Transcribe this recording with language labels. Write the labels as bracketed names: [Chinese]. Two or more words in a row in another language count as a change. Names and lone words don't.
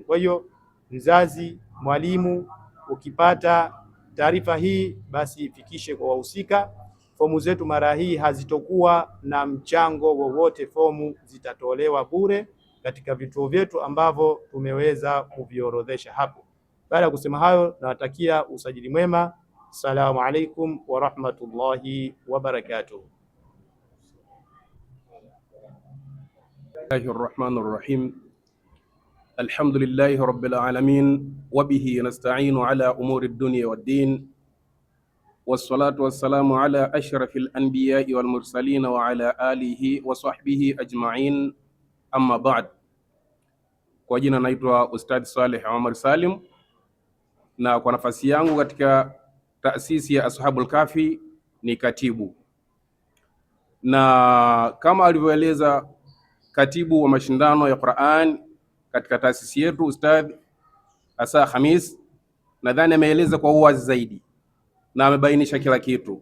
[Swahili] Kwa hiyo mzazi, mwalimu, ukipata taarifa hii basi ifikishe kwa wahusika. Fomu zetu mara hii hazitokuwa na mchango wowote, fomu zitatolewa bure katika vituo vyetu ambavyo tumeweza kuviorodhesha hapo. Baada ya kusema hayo, nawatakia usajili mwema. [Arabic] السلام عليكم ورحمة الله وبركاته. بسم الله الرحيم. الحمد لله رب العالمين وبه نستعين على أمور الدنيا والدين. والصلاة والسلام على أشرف الأنبياء والمرسلين وعلى آله وصحبه أجمعين. أما بعد. [Swahili] Kwa jina naitwa Ustadh Saleh Omar Salim, na kwa nafasi yangu katika taasisi ya Ashabul Kahfi ni katibu, na kama alivyoeleza katibu wa mashindano ya Qur'an katika taasisi yetu Ustadh Asa Khamis, nadhani ameeleza kwa uwazi zaidi na amebainisha kila kitu.